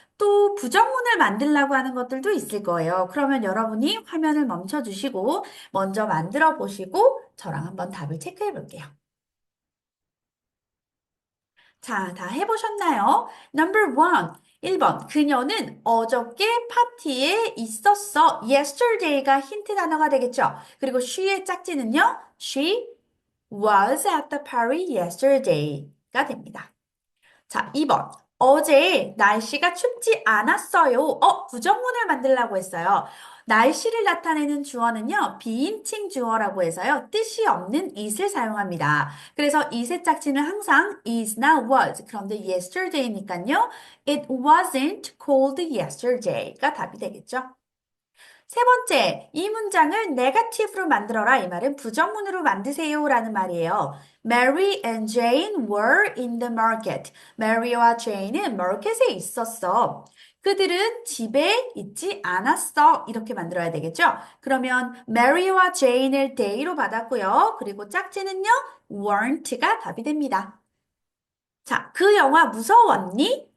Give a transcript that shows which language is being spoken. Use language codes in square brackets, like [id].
[ko] 또 부정문을 만들라고 하는 것들도 있을 거예요. 그러면 여러분이 화면을 멈춰 주시고 먼저 만들어 보시고 저랑 한번 답을 체크해 볼게요. 자, 다 해보셨나요? [en] Number one. [ko] 1번. 그녀는 어저께 파티에 있었어. Yesterday가 힌트 단어가 되겠죠. 그리고 she의 짝지는요. [en] She was at the party yesterday가 됩니다. [ko] 자, 2번. 어제 날씨가 춥지 않았어요. 부정문을 만들라고 했어요. 날씨를 나타내는 주어는요, 비인칭 주어라고 해서요, 뜻이 없는 it을 사용합니다. 그래서 it의 짝지는 항상 is나 was. 그런데 yesterday니까요, [en] it wasn't cold yesterday [ko] 가 답이 되겠죠. 세 번째, 이 문장을 네거티브로 만들어라. 이 말은 부정문으로 만드세요 라는 말이에요. [en] Mary and Jane were in the market. [ko] Mary와 Jane은 마켓에 있었어. 그들은 집에 있지 않았어. 이렇게 만들어야 되겠죠? 그러면 Mary와 Jane을 they로 받았고요. 그리고 짝지는요, weren't가 답이 됩니다. 자, 그 영화 무서웠니?